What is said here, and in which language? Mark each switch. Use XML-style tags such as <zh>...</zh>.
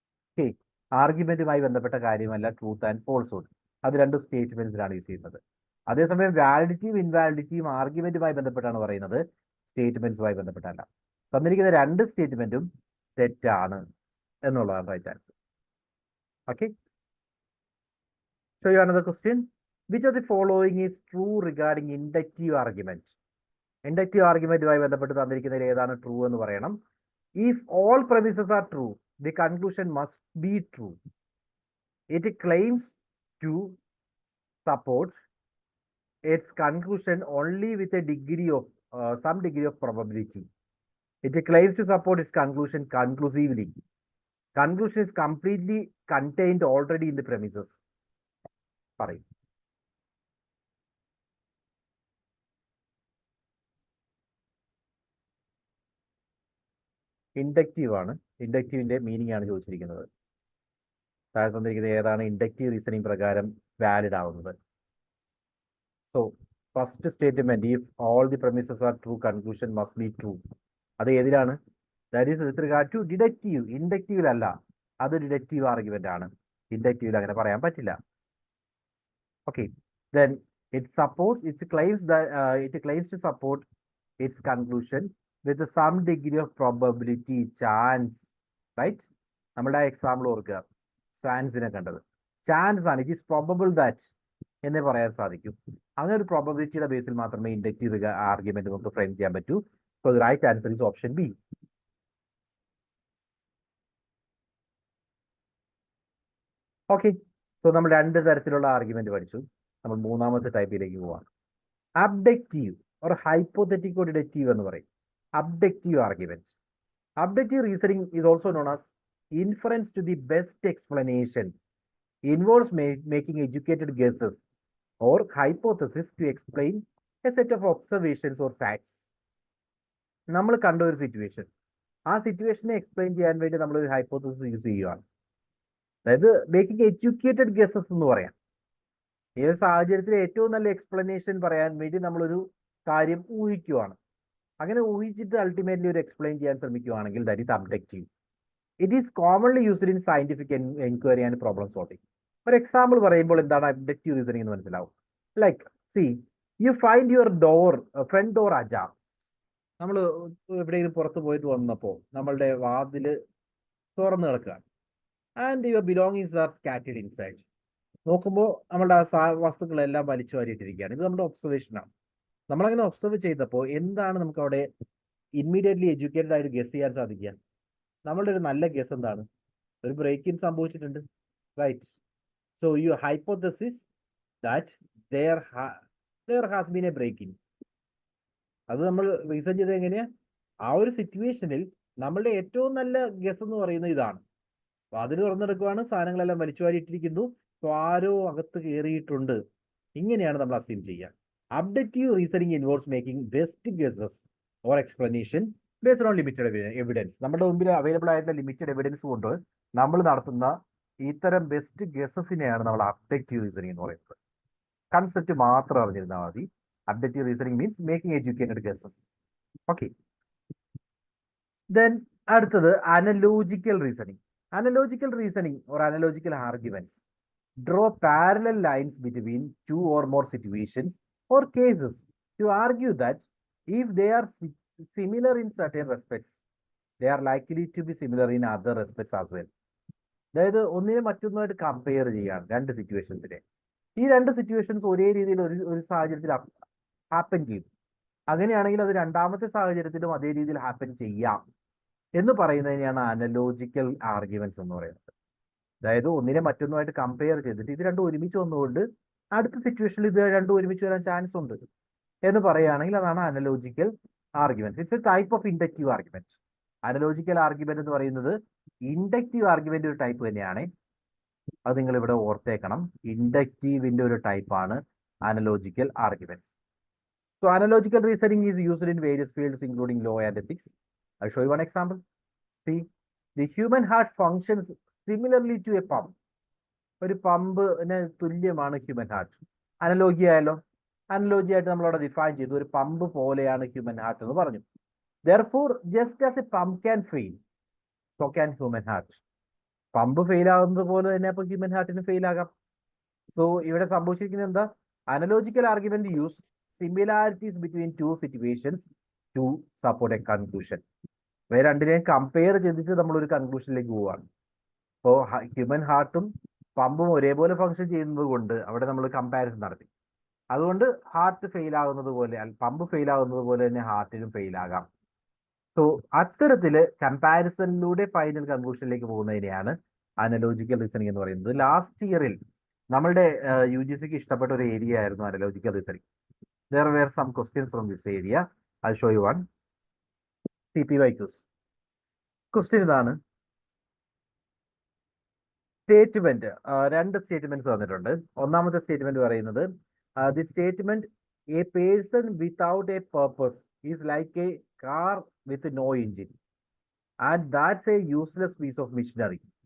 <ml>Okay, ആർഗ്യുമെന്റുമായി ബന്ധപ്പെട്ട കാര്യമല്ല truth and falsehood, അത് രണ്ടും സ്റ്റേറ്റ്മെന്റ്സിലാണ് യൂസ് ചെയ്യുന്നത്. അതേസമയം വാലിഡിറ്റിയും ഇൻവാലിഡിറ്റിയും ആർഗ്യുമെന്റുമായി ബന്ധപ്പെട്ടാണ് പറയുന്നത്, സ്റ്റേറ്റ്മെന്റ്സുമായി ബന്ധപ്പെട്ടല്ല. തന്നിരിക്കുന്ന രണ്ട് സ്റ്റേറ്റ്മെന്റും തെറ്റാണ് എന്നുള്ളതാണ് right answer.</ml> <en>Okay, show you another question. Which of the following is true regarding inductive argument?</en> <ml>Inductive argumentuമായി ബന്ധപ്പെട്ട് തന്നിരിക്കുന്നതിൽ ഏതാണ് ട്രൂ എന്ന് പറയണം.</ml> <en>If all premises are true, the conclusion must be true. It claims to support its conclusion only with a degree of some degree of probability. It claims to support its conclusion conclusively. Conclusion is completely contained already in the premises. Sorry.</en> <ml>Inductive ആണ്. ഇൻഡക്റ്റീവിന്റെ meaning ആണ് ചോദിച്ചിരിക്കുന്നത്. താഴെ തന്നിരിക്കുന്നത് ഏതാണ് inductive reasoning പ്രകാരം valid ആവുന്നത്?</ml> <en>So first statement, if all the premises are true, conclusion must be true.</en> <ml>അത് ഏതിലാണ്?</ml> <en>That is with regard to deductive.</en> <ml>ഇൻഡക്റ്റീവിലല്ല, അത് ഡിഡക്റ്റീവ് ആർഗ്യുമെന്റ് ആണ്. ഇൻഡക്റ്റീവിൽ അങ്ങനെ പറയാൻ പറ്റില്ല.</ml> <en>Okay, then it supports, it claims to support its conclusion with some degree of probability, chance, right?</en> <ml>നമ്മുടെ example ഓർക്കുക, ചാൻസിനെ കണ്ടത്. ചാൻസ് ആണ്,</ml> <en>it is probable that</en> <ml>എന്നേ പറയാൻ സാധിക്കും. അങ്ങനെ ഒരു പ്രോബബിലിറ്റിയുടെ ബേസിൽ മാത്രമേ ഇൻഡക്റ്റീവ് ആർഗ്യുമെന്റ് നമുക്ക് ഫ്രെയിം ചെയ്യാൻ പറ്റൂ.</ml> <en>So the right answer is option B.</en> <ml>Okay, so നമ്മൾ രണ്ട് തരത്തിലുള്ള ആർഗ്യുമെന്റ് പഠിച്ചു. നമ്മൾ മൂന്നാമത്തെ ടൈപ്പിലേക്ക് പോവാം. അബ്ഡക്റ്റീവ് ഓർ ഹൈപ്പോത്തറ്റിക്കോ ഡിഡക്റ്റീവ് എന്ന് പറയും. Abductive argument.</ml> <en>Abductive reasoning is also known as inference to the best explanation. Involves making educated guesses or hypothesis to explain a set of observations or facts.</en> <ml>നമ്മൾ കണ്ട ഒരു situation, ആ സിറ്റുവേഷനെ explain ചെയ്യാൻ വേണ്ടി നമ്മൾ ഒരു ഹൈപ്പോത്തസിസ് യൂസ് ചെയ്യുകയാണ്. അതായത്</ml> <en>making educated guesses</en> <ml>എന്ന് പറയാം. ഏത് സാഹചര്യത്തിൽ ഏറ്റവും നല്ല എക്സ്പ്ലനേഷൻ പറയാൻ വേണ്ടി നമ്മളൊരു കാര്യം ഊഹിക്കുകയാണ്. അങ്ങനെ ഊഹിച്ചിട്ട് അൾട്ടിമേറ്റ്ലി ഒരു എക്സ്പ്ലെയിൻ ചെയ്യാൻ ശ്രമിക്കുകയാണെങ്കിൽ</ml> <en>That is abductive. It is commonly used in scientific enquiry and problem solving.</en> <ml>ഒരു എക്സാമ്പിൾ പറയുമ്പോൾ എന്താണ് അബ്ഡക്റ്റീവ് റീസണിംഗ് എന്ന് മനസ്സിലാവും.</ml> <en>Like see, you find your front door ajar.</en> <ml>നമ്മൾ എവിടെയെങ്കിലും പുറത്ത് പോയിട്ട് വന്നപ്പോൾ നമ്മളുടെ വാതില് തുറന്നു കിടക്കുകയാണ്.</ml> <en>And your belongings are scattered inside.</en> <ml>നോക്കുമ്പോൾ നമ്മളുടെ വസ്തുക്കളെല്ലാം വലിച്ചു വാരിയിട്ടിരിക്കുകയാണ്. ഇത് നമ്മുടെ ഒബ്സർവേഷനാണ്. നമ്മളങ്ങനെ ഒബ്സർവ് ചെയ്തപ്പോൾ എന്താണ് നമുക്ക് അവിടെ ഇമ്മീഡിയറ്റ്ലി എഡ്യൂക്കേറ്റഡ് ആയിട്ട് ഗസ് ചെയ്യാൻ സാധിക്കുക? നമ്മളുടെ ഒരു നല്ല ഗസ് എന്താണ്? ഒരു ബ്രേക്ക് ഇൻ സംഭവിച്ചിട്ടുണ്ട്, right?</ml> <en>So you hypothesis that there has been a break in.</en> <ml>അത് നമ്മൾ റീസൺ ചെയ്തത് എങ്ങനെയാ? ആ ഒരു സിറ്റുവേഷനിൽ നമ്മളുടെ ഏറ്റവും നല്ല ഗസ് എന്ന് പറയുന്നത് ഇതാണ്. അപ്പൊ അതിന് തുറന്നെടുക്കുവാണ്, സാധനങ്ങളെല്ലാം വലിച്ചു വാരിയിട്ടിരിക്കുന്നു, സോ ആരോ അകത്ത് കയറിയിട്ടുണ്ട്. ഇങ്ങനെയാണ് നമ്മൾ അസ്യൂം ചെയ്യുക.</ml> <en>Abductive reasoning involves making best guesses or explanation based on limited evidence.</en> <ml>നമ്മുടെ മുമ്പിൽ അവൈലബിൾ ആയിട്ടുള്ള ലിമിറ്റഡ് എവിഡൻസ് കൊണ്ട് നമ്മൾ നടത്തുന്ന ഇത്തരം ബെസ്റ്റ് ഗസസിനെയാണ് നമ്മൾ അബ്ഡക്റ്റീവ് റീസണിംഗ് എന്ന് പറയുന്നത്. കൺസെപ്റ്റ് മാത്രം അറിഞ്ഞിരുന്നാൽ മതി.</ml> <en>Abductive reasoning means making educated guesses.</en> <ml>Okay, then അടുത്തത് അനലോജിക്കൽ reasoning.</ml> <en>Analogical reasoning or analogical arguments draw parallel lines between two or more situations or cases to argue that if they are similar in certain respects they are likely to be similar in other respects as well.</en> <ml>അതായത് ഒന്നിനെ മറ്റൊന്നുമായിട്ട് compare ചെയ്യാണ് രണ്ട് സിറ്റുവേഷൻസിനെ. ഈ രണ്ട് situations ഒരേ രീതിയിൽ ഒരു സാഹചര്യത്തിൽ ഹാപ്പൻ ചെയ്യും. അങ്ങനെയാണെങ്കിൽ അത് രണ്ടാമത്തെ സാഹചര്യത്തിലും അതേ രീതിയിൽ ഹാപ്പൻ ചെയ്യാം എന്ന് പറയുന്നതിനെയാണ് അനലോജിക്കൽ ആർഗ്യുമെന്റ്സ് എന്ന് പറയുന്നത്. അതായത് ഒന്നിനെ മറ്റൊന്നുമായിട്ട് കമ്പയർ ചെയ്തിട്ട് ഇത് രണ്ടും ഒരുമിച്ച് വന്നുകൊണ്ട് അടുത്ത സിറ്റുവേഷനിൽ ഇത് രണ്ടും ഒരുമിച്ച് വരാൻ ചാൻസ് ഉണ്ട് എന്ന് പറയുകയാണെങ്കിൽ അതാണ് അനലോജിക്കൽ argument.</ml> <en>It's a type of inductive argument.</en> <ml>അനലോജിക്കൽ argument എന്ന് പറയുന്നത് ഇൻഡക്റ്റീവ് ആർഗ്യുമെന്റ് ഒരു ടൈപ്പ് തന്നെയാണ്. അത് നിങ്ങൾ ഇവിടെ ഓർത്തേക്കണം. ഇൻഡക്റ്റീവിന്റെ ഒരു ടൈപ്പാണ് അനലോജിക്കൽ arguments.</ml> <en>So analogical reasoning is used in various fields including law and ethics. I'll show you one example. See, the human heart functions similarly to a pump.</en> <ml>ഒരു പമ്പിന് തുല്യമാണ് ഹ്യൂമൻ ഹാർട്ട്. അനലോഗി ആയാലോ, അനലോജി ആയിട്ട് നമ്മളവിടെ define ചെയ്തു, ഒരു pump പോലെയാണ് human heart എന്ന് പറഞ്ഞു.</ml> <en>Therefore, just as a pump can fail, so can human heart.</en> <ml>Pump fail ആകുന്നത് പോലെ തന്നെ അപ്പൊ ഹ്യൂമൻ ഹാർട്ടിന് ഫെയിൽ ആകാം. സോ ഇവിടെ സംഭവിച്ചിരിക്കുന്നത് എന്താ?</ml> <en>Analogical argument use similarities between two situations to support a conclusion.</en> <ml>ഇവ രണ്ടിനെയും കമ്പയർ ചെയ്തിട്ട് നമ്മൾ ഒരു കൺക്ലൂഷനിലേക്ക് പോവുകയാണ്. ഇപ്പോൾ ഹ്യൂമൻ ഹാർട്ടും പമ്പും ഒരേപോലെ ഫങ്ഷൻ ചെയ്യുന്നത് കൊണ്ട് അവിടെ നമ്മൾ കമ്പാരിസൺ നടത്തി. അതുകൊണ്ട് ഹാർട്ട് ഫെയിൽ ആകുന്നത് പോലെ, പമ്പ് ഫെയിൽ ആകുന്നത് പോലെ തന്നെ ഹാർട്ടിനും ഫെയിൽ ആകാം. സോ അത്തരത്തില് കമ്പാരിസണിലൂടെ ഫൈനൽ കൺക്ലൂഷനിലേക്ക് പോകുന്നതിനെയാണ് അനലോജിക്കൽ റീസണിങ് എന്ന് പറയുന്നത്. ലാസ്റ്റ് ഇയറിൽ നമ്മളുടെ UGCക്ക് ഇഷ്ടപ്പെട്ട ഒരു ഏരിയ ആയിരുന്നു അനലോജിക്കൽ reasoning.</ml> <en>There were some questions from this area. I'll show you one. CPYQs.</en> <ml>Question ഇതാണ്. സ്റ്റേറ്റ്മെന്റ്, രണ്ട് സ്റ്റേറ്റ്മെന്റ്സ് തന്നിട്ടുണ്ട്. ഒന്നാമത്തെ സ്റ്റേറ്റ്മെന്റ് പറയുന്നത്</ml> <en>The statement a person without a purpose is like a car with no engine and that's a useless piece of machinery.</en>